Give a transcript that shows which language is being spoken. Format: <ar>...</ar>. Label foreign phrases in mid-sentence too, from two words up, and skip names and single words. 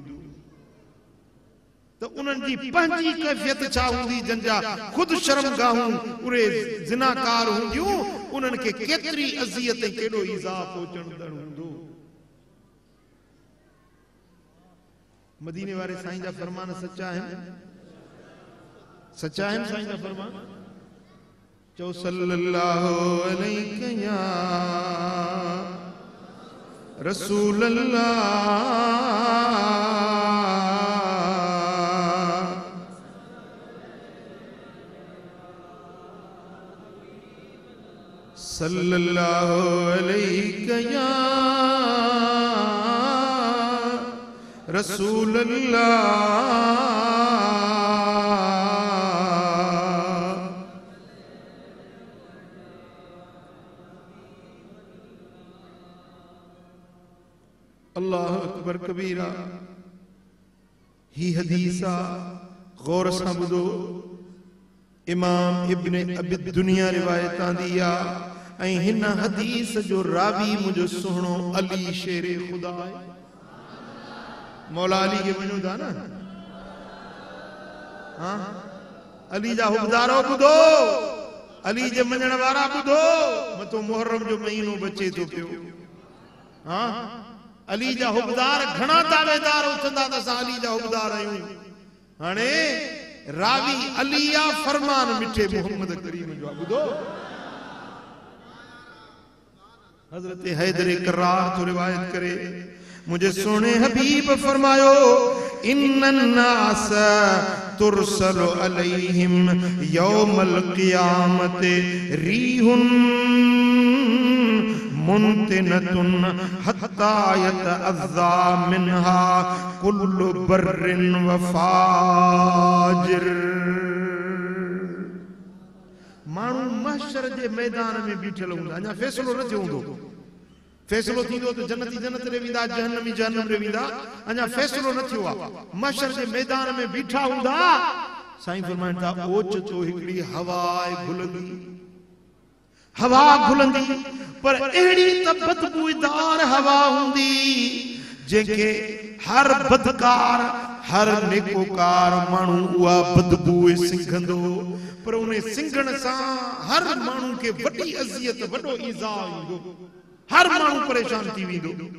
<sd>तो उन्हनि जी पंहिंजी कैफियत छा हूंदी जंहिंजा ख़ुदि शर्मगाहूं उहे ज़िनाकार हूंदियूं उन्हनि खे केतिरी अज़ियत ऐं केॾो ईज़ा पहुचंदड़ हूंदो मदीने वारे साईं जा फरमान सच्चा आहिनि साईं जा फरमान चओ</sd> <ar>صلى الله عليه يا رسول الله صلى الله عليه يا رسول الله الله أكبر كبيرا</ar> <sd>ही हदीसा गौर सां ॿुधो इमाम इब्न अबी दुनिया रिवायत आंदी आ ऐं हिन हदीस जो रावी मुझो सुहिणो अली शेरे खुदा है मौला अली के वञो था न हाँ अली जा हुबदारो ॿुधो अली जे मञण वारा ॿुधो मथो मुहर्रम जो महीनो बचे थो पियो हाँ अली जा हुबदार घणा दावेदार उथंदा त असां अली जा हुबदार आहियूं हाणे रावी अली या फरमान मिठे मोहम्मद करीम जो ॿुधो हजरत हैदर करार तो रिवायत करे मुझे सोने हबीब फरमायो</sd> <ar>إن الناس ترسل عليهم يوم القيامة ريح منتنة حتى يتأذى منها كل بر وفاجر.</ar> <sd>माण्हू महशर जे मैदान में बीठल हूंदा, अञा फैसलो न थियो हूंदो। फैसलो थींदो त जन्नती जन्नत रे वेंदा, जहन्नमी जहन्नम रे वेंदा। अञा फैसलो न थियो आहे। महशर जे मैदान में बीठा हूंदा। साईं फरमाइनि था ओच तो हिकड़ी हवा घुलंदी, हवा घुलंदी, पर अहिड़ी त बदबूदार हवा हूंदी जंहिंखे हर बदकार हर नेकोकार माण्हू उहा बदबू सिंघंदो, पर उन सिंघण सां हर माण्हू खे वॾी अज़ियत वॾो ईज़ा ईंदो, हर माण्हू परेशान थी वेंदो।</sd>